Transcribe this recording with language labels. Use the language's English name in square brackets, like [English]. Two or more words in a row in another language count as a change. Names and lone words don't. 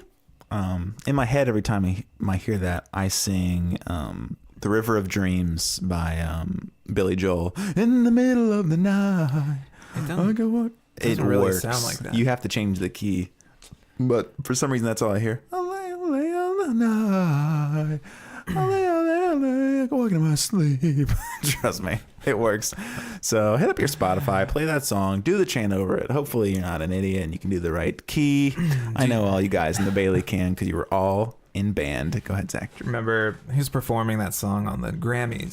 [English] In my head, every time I hear that, I sing "The River of Dreams" by Billy Joel. In the middle of the night, It really works. sound like that. You have to change the key, but for some reason, that's all I hear. Ole ole ole night. Ole ole ole, walking in my sleep. Trust me, it works. So hit up your Spotify, play that song, do the chant over it. Hopefully you're not an idiot and you can do the right key. I know all you guys in the Bailey can because you were all in band. Go ahead, Zach. Remember, he was performing that song on the Grammys.